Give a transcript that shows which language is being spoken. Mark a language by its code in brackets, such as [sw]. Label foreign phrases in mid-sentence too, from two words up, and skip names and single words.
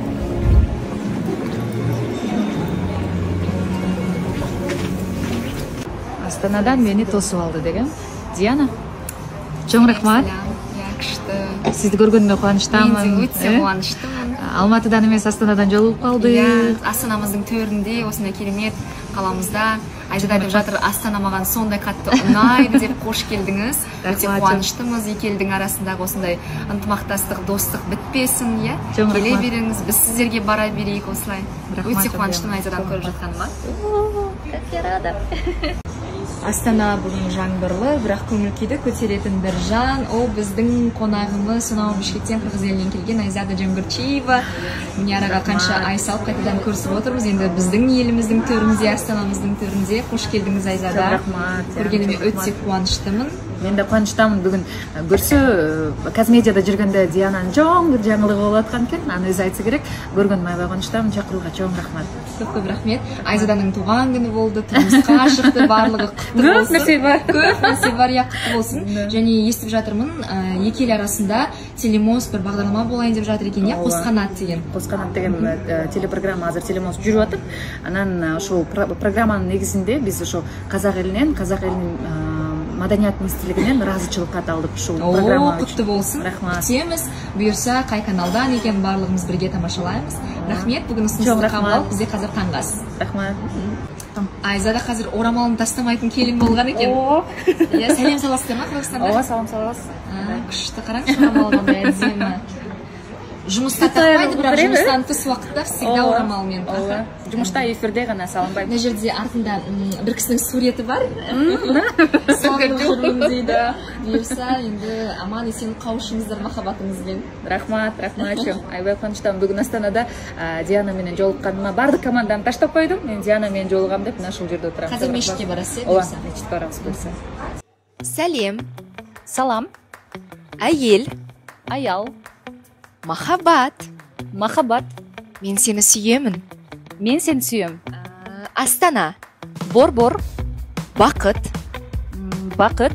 [ky] Астанадан мени тосуп алды деген Диана. Чоң рахмат. Сизди көргөнүмө кубанычтамын. Мен өтө кубанычтымын. Алматыдан эмес, Астанадан жолугуп калдык. Астанамыздын төрүндө, осундай керемет каламызда. [kk] Айзада деп жатыр, Астана маған сондай қатты ұнайды деп қош келдіңіз. Өте қуаныштымыз, екі елдің арасындағы осындай ынтымақтастық, достық бітпесін, иә? Келе беріңіз, біз сіздерге бара берейік осылай. Өте қуаныштымын Айзадан көріп жатқаныма. [ru] Как я рада. [kk] Астана бүгін жаңбырлы, бірақ көңіл күйді көтеретін бір жан. Ол біздің қонағымыз, сонау Бишкектен, Қырғыз елінен келген Айзада Жангирчиева. Міне араға қанша ай салып қайтадан көрісіп отырмыз. Енді біздің еліміздің төрінде, Астанамыздың төрінде. Қош келдіңіз Айзада. Рахмат. Көргеніме өте қуаныштымын. [ky] Мен де қуаныштамын. Бүгін көрсө Казмедияда жүргенде Диананың чоң бір жаңылығы болуп аткан экен. Аны өзү айтса керек. Көргөнүмө аябай кубанычтамын. Чакырууга чоң рахмат. [kk] Көп рахмет. Айзаданың туған күні болды, тұрмысқа шықты, барлығы құтты болсын. Көп нәрсе бар, я құтты болсын. Және естіп жатырмын, екі ел арасында телемост бір бағдарлама болайын деп жатыр екен, Қосқанат деген. [ky] Қосқанат деген телепрограмма азыр телемост жүрүп атып, анан ошол программанын негизинде биз ошо казак элинен маданият министрлигинен ыраазычылык кат алдык ушул программа үчүн. [kk] Құтты болсын. Рахмат. Күтеміз, бұйырса қай каналдан екен барлығымыз бірге тамашалаймыз. Рахмет, бүгін ұсынысты қабыл алып, бізде қазір таңғас. Рахмат. Айзада қазір орамалын тастамайтын келін болған екен. Сәлем саласыздар ма Қырғызстанда? [ky] Ооба, салам салабыз. [kk] Күшті, қараңызшы орамалға әдемі. Жұмыста тақпайды, бірақ жұмыстан тыс уақытта всегда орамалмен. Жұмышта эфирде ғана салынбайды. Мына жерде артында бір кісінің суреті бар. Сағынып жүрмін дейді. Бұйырса, енді аман есен қауышыңыздар махаббатыңызбен. [ky] Рахмат, рахматчым. Аябай кубанычтамын. Бүгін Астанада Диана менен жолукканыма бардык команданы таштап койдум. Мен Диана менен жолугам деп мына ушул жерде отурам. [kk] Қазір мешітке барасыз, [ky] Ооба, мешітке барабыз буюрса. [kk] Сәлем. [ky] Салам. [kk] Әйел. [ky] Аял. [kk] Махаббат. [ky] Махаббат. [kk] Мен сені сүйемін. [ky] Мен сени сүйөм. [kk] Астана. [ky] Бор. [kk] Бақыт. [ky] Бакыт.